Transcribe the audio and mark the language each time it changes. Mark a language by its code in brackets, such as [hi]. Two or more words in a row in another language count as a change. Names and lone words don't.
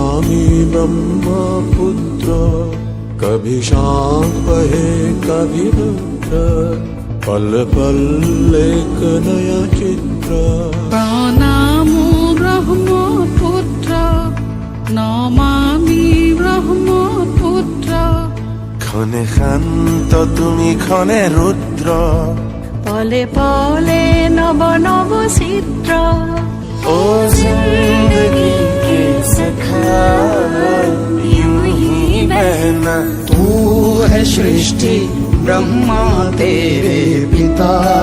[hi] ही ब्रह्मपुत्र कभी शांत बहे कभी रुद्र पल पल एक नया चित्र प्रणामो ब्रह्मपुत्र नमामि ब्रह्मपुत्र [bn] ক্ষণে শান্ত তুমি ক্ষণে রুদ্র পলে পলে নব নব চিত্র [hi] ओ जिंदगी के सखा यूं ही बहना तू है सृष्टि ब्रह्मा तेरे पिता